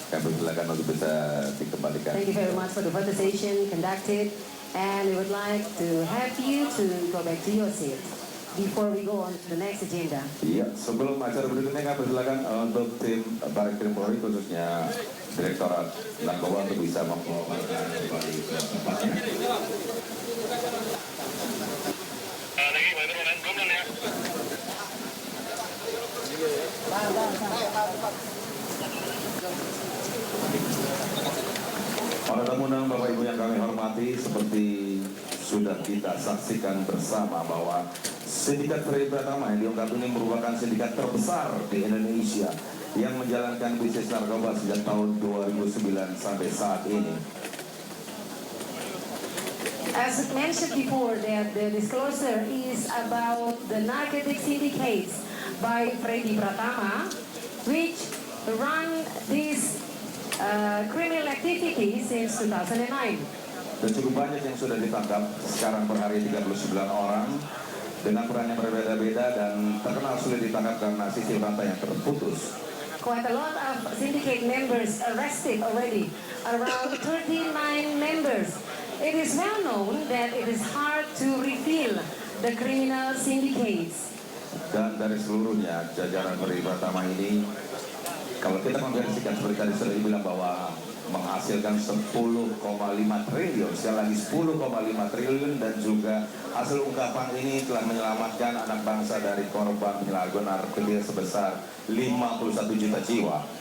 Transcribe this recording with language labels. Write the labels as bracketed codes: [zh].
[id] Kami silakan untuk bisa dikembalikan. [en] Thank you very much for the photo session conducted, and we would like to have you to go back to your seat before we go on to the next agenda. [id] Iya, sebelum acara berikutnya kami persilakan untuk tim Baris Krim Polri khususnya Direktorat Narkoba untuk bisa membawakan kembali ke tempatnya. Para tamu dan Bapak Ibu yang kami hormati, seperti sudah kita saksikan bersama bahwa Sindikat Freddy Pratama yang diungkap ini merupakan sindikat terbesar di Indonesia yang menjalankan bisnis narkoba sejak tahun 2009 sampai saat ini. [en] As mentioned before, that the disclosure is about the narcotic syndicates by Freddy Pratama, which run these criminal activities since 2009. [id] Dan cukup banyak yang sudah ditangkap, sekarang per hari 39 orang dengan peran yang berbeda-beda dan terkenal sulit ditangkap karena sistem rantai yang terputus. [en] Quite a lot of syndicate members arrested already, around 39 members. It is well known that it is hard to reveal the criminal syndicates. [id] Dan dari seluruhnya jajaran Freddy Pratama ini, kalau kita membersihkan seperti tadi sudah dibilang bahwa menghasilkan 10,5 triliun, sekali lagi 10,5 triliun, dan juga hasil ungkapan ini telah menyelamatkan anak bangsa dari korban penyalahgunaan narkotika sebesar 51 juta jiwa.